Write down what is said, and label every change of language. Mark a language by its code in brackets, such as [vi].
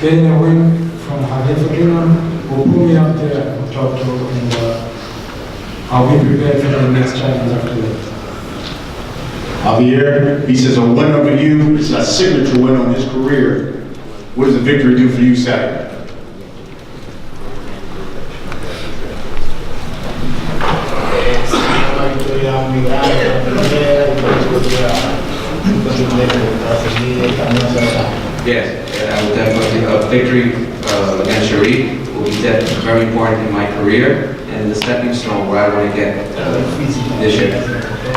[en] Getting a win from Javier Fortuna will put me up there on top two, and I'll be prepared for the next challenge after that. Javier, he says a win over you is a signature win on his career. What does the victory do for you Saturday? [es] Una victoria muy grande para la pelea y una victoria para seguir el camino hacia adelante. [en] Yes, and I would definitely, a victory against Sharif will be very important in my career and the stepping stone where I want to get this year.